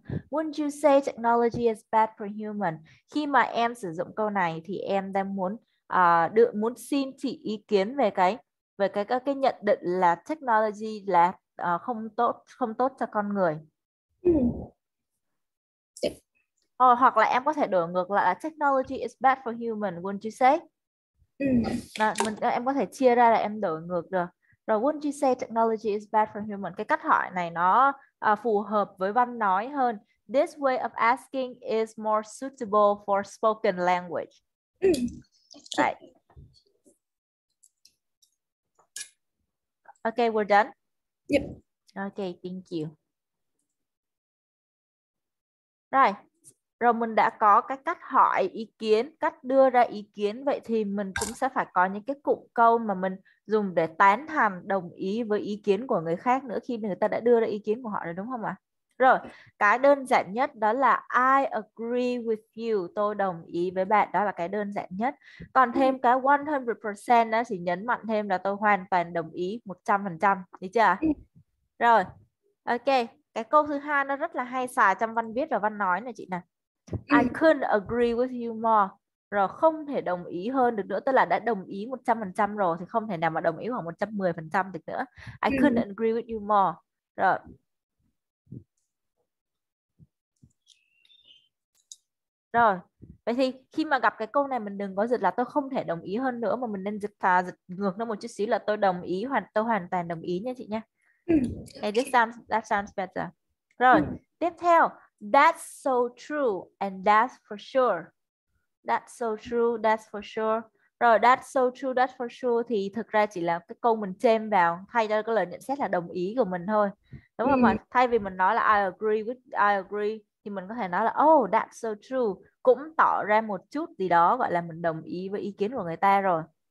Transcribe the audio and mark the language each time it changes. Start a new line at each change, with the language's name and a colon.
English: Wouldn't you say technology is bad for human?
Vietnamese: Khi mà em sử dụng câu này thì em đang muốn xin chị ý kiến về cái nhận định là technology là không tốt cho con người. Hoặc là em có thể đổi ngược lại là
English: technology is bad for human. Wouldn't you say?
Vietnamese: Em có thể chia ra là em đổi ngược được.
English: Rồi wouldn't you say technology is bad for human?
Vietnamese: Cái cách hỏi này nó phù hợp với văn nói hơn.
English: This way of asking is more suitable for spoken language. Right. Okay, we're done? Yep. Okay, thank you. Right.
Vietnamese: Rồi mình đã có cái cách hỏi ý kiến, cách đưa ra ý kiến. Vậy thì mình cũng sẽ phải có những cái cụm câu mà mình dùng để tán thành, đồng ý với ý kiến của người khác nữa khi người ta đã đưa ra ý kiến của họ rồi, đúng không ạ? Rồi, cái đơn giản nhất đó là
English: I agree with you.
Vietnamese: Tôi đồng ý với bạn. Đó là cái đơn giản nhất. Còn thêm cái 100% đó thì nhấn mạnh thêm là tôi hoàn toàn đồng ý 100%. Được chưa? Rồi, ok. Cái câu thứ hai nó rất là hay xài trong văn viết và văn nói này chị nè.
English: I couldn't agree with you more.
Vietnamese: Rồi không thể đồng ý hơn được nữa. Tức là đã đồng ý 100% rồi thì không thể nào mà đồng ý khoảng 110% được nữa.
English: I couldn't agree with you more.
Vietnamese: Rồi. Rồi. Vậy thì khi mà gặp cái câu này mình đừng có dịch là tôi không thể đồng ý hơn nữa, mà mình nên dịch ngược nó một chút xíu là tôi đồng ý, tôi hoàn toàn đồng ý nha chị nha.
English: Okay, that sounds better.
Vietnamese: Rồi, tiếp theo,
English: that's so true and that's for sure. That's so true, that's for sure.
Vietnamese: Rồi,
English: that's so true, that's for sure
Vietnamese: thì thực ra chỉ là cái câu mình chêm vào thay cho cái lời nhận xét là đồng ý của mình thôi. Đúng không ạ? Thay vì mình nói là
English: I agree
Vietnamese: thì mình có thể nói là
English: oh, that's so true,
Vietnamese: cũng tỏ ra một chút gì đó gọi là mình đồng ý với ý kiến của người ta rồi.